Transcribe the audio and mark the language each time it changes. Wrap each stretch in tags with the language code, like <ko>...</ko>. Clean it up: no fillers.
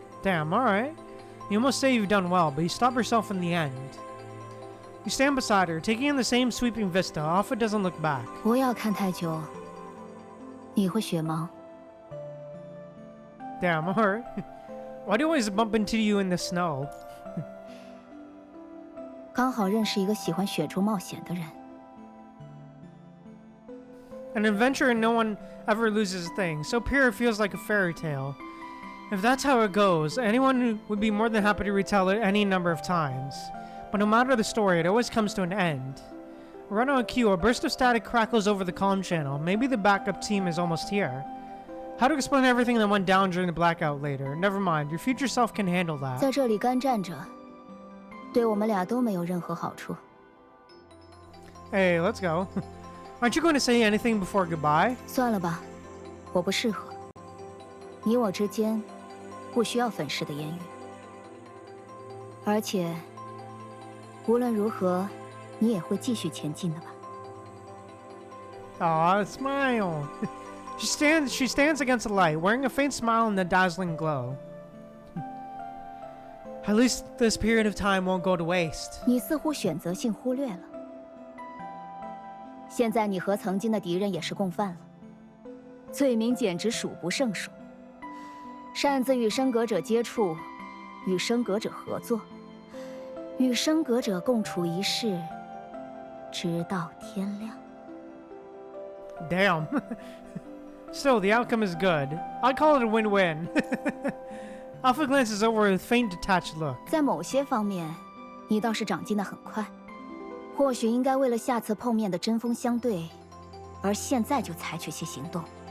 <en>Damn, alright. You almost say you've done well, but you stop yourself in the end. You stand beside her, taking in the same sweeping vista. Alpha doesn't look back.</en> <zh>不要看太久，你会雪盲。</zh> <en>Damn, alright. Why do I always bump into you in the snow?</en> <zh>刚好认识一个喜欢雪中冒险的人。</zh> <en>An adventure and no one ever loses a thing. So pure it feels like a fairy tale. If that's how it goes, anyone would be more than happy to retell it any number of times. But no matter the story, it always comes to an end. Run on cue, a burst of static crackles over the comm channel. Maybe the backup team is almost here. How to explain everything that went down during the blackout later? Never mind, your future self can handle that.</en> <zh>在这里干站着，对我们俩都没有任何好处。</zh> <en>Hey, let's go. Aren't you going to say anything before goodbye?</en> <zh>算了吧，我不适合。你我之间不需要粉饰的言语，而且无论如何，你也会继续前进的吧。</zh> <en>Aw, smile. She stands against the light, wearing a faint smile in the dazzling glow. At least this period of time won't go to waste.</en> <zh>你似乎选择性忽略了，现在你和曾经的敌人也是共犯了，罪名简直数不胜数。擅自与升格者接触，与升格者合作，与升格者共处一室，直到天亮。</zh> <en>Damn. Still, the outcome is good. I'd call it a win-win. Alpha glances over with a faint detached look.</en> <zh>在某些方面，你倒是长进得很快。或许应该为了下次碰面的针锋相对，而现在就采取些行动。</zh>